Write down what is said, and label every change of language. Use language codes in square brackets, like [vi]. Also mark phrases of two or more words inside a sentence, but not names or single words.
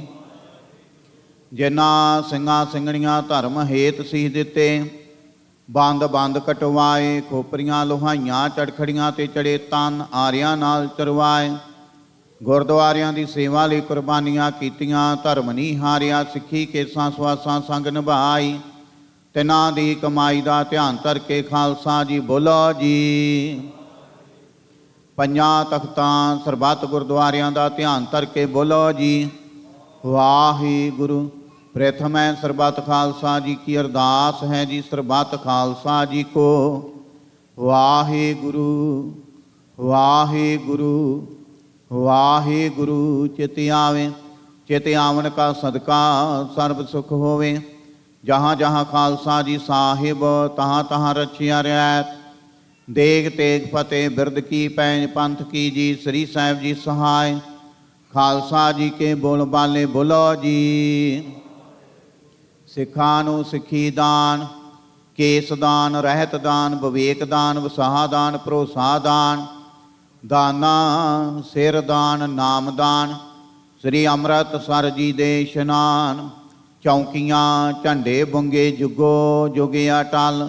[pa] ਜਿਨ੍ਹਾਂ ਸਿੰਘਾਂ ਸਿੰਘਣੀਆਂ ਧਰਮ ਹੇਤ ਸੀਸ ਦਿੱਤੇ, ਬੰਦ ਬੰਦ ਕਟਵਾਏ, ਖੋਪਰੀਆਂ ਲੋਹਾਈਆਂ ਚੜਖੜੀਆਂ ਤੇ ਚੜੇ ਤਨ ਆਰਿਆਂ ਨਾਲ ਚਰਵਾਏ, ਗੁਰਦੁਆਰਿਆਂ ਦੀ ਸੇਵਾ ਲਈ ਕੁਰਬਾਨੀਆਂ ਕੀਤੀਆਂ, ਧਰਮ ਨਹੀਂ ਹਾਰਿਆ, ਸਿੱਖੀ ਕੇਸਾਂ ਸਵਾਸਾਂ ਸੰਗ ਨਿਭਾਈ। ਤਿਨਾਂ ਦੀ ਕਮਾਈ ਦਾ ਧਿਆਨ ਧਰ ਕੇ ਖਾਲਸਾ ਜੀ ਬੋਲੋ ਜੀ। ਪੰਜਾਂ ਤਖਤਾਂ ਸਰਬੱਤ ਗੁਰਦੁਆਰਿਆਂ ਦਾ ਧਿਆਨ ਧਰ ਕੇ ਬੋਲੋ ਜੀ। ਵਾਹਿਗੁਰੂ। ਪ੍ਰਥਮ ਹੈ ਸਰਬਤ ਖਾਲਸਾ ਜੀ ਕੀ ਅਰਦਾਸ ਹੈ ਜੀ। ਸਰਬਤ ਖਾਲਸਾ ਜੀ ਕੋ ਵਾਹਿਗੁਰੂ ਵਾਹਿਗੁਰੂ ਵਾਹਿਗੁਰੂ। ਚਿੱਤ ਆਵੇ, ਚਿੱਤ ਆਵਨ ਕਾ ਸਦਕਾ ਸਰਬ ਸੁਖ ਹੋਵੇ। ਜਹਾਂ ਜਹਾਂ ਖਾਲਸਾ ਜੀ ਸਾਹਿਬ ਤਹਾਂ ਤਹਾਂ ਰਛਿਆ ਰਿਆਇਤ। ਦੇਗ ਤੇਗ ਫਤਿਹ ਬਿਰਦ ਕੀ ਪੈਜ ਪੰਥ ਕੀ ਜੀਤ। ਸ੍ਰੀ ਸਾਹਿਬ ਜੀ ਸਹਾਇ ਖਾਲਸਾ ਜੀ ਕੇ ਬੋਲ ਬਾਲੇ ਬੋਲੋ ਜੀ। ਸਿੱਖਾਂ ਨੂੰ ਸਿੱਖੀ ਦਾਨ, ਕੇਸ ਦਾਨ, ਰਹਿਤ ਦਾਨ, ਵਿਵੇਕ ਦਾਨ, ਵਸਾਹ ਦਾਨ, ਭਰੋਸਾ ਦਾਨ, ਦਾਨਾ ਸਿਰ ਦਾਨ, ਨਾਮ ਦਾਨ। ਸ੍ਰੀ ਅੰਮ੍ਰਿਤਸਰ ਜੀ ਦੇ ਇਸ਼ਨਾਨ, ਚੌਂਕੀਆਂ ਝੰਡੇ ਬੁੰਗੇ ਜੁਗੋ ਜੁਗੇ ਅਟਲ।